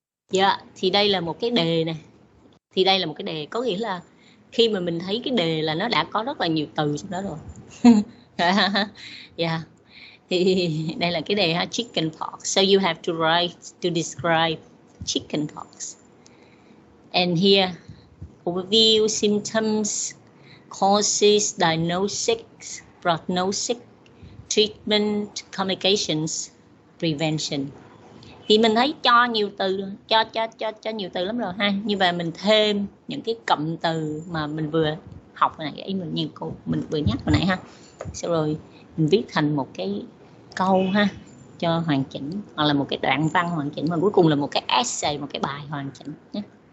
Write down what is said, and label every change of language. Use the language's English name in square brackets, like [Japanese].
[Vietnamese] Dạ, thì đây là một cái đề nè. Thì đây là một cái đề, có nghĩa là khi mà mình thấy cái đề là nó đã có rất là nhiều từ trong đó rồi. Yeah. Thì đây là cái đề ha, chicken pox. [English] So you have to write to describe chicken pox. And here, overview, symptoms, causes, diagnosis, prognosis, treatment, complications, prevention. [Vietnamese] Thì mình thấy cho nhiều từ, cho nhiều từ lắm rồi ha. Như vậy mình thêm những cái cụm từ mà mình vừa học hồi nãy, mình vừa nhắc hồi nãy ha. Sau rồi mình viết thành một cái câu ha, cho hoàn chỉnh, hoặc là một cái đoạn văn hoàn chỉnh, và cuối cùng là một cái essay, một cái bài hoàn chỉnh nhé.